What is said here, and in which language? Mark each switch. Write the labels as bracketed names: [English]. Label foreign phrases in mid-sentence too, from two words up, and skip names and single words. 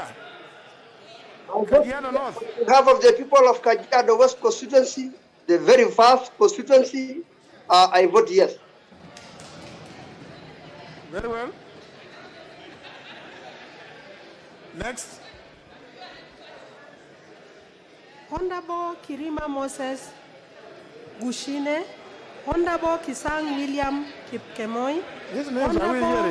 [English] On behalf of the people of Kajiado West constituency, the very vast constituency, I vote yes. Very well. Next. Honorable Kirima Moses Gushine, Honorable Kisang William Kipkemoi, Honorable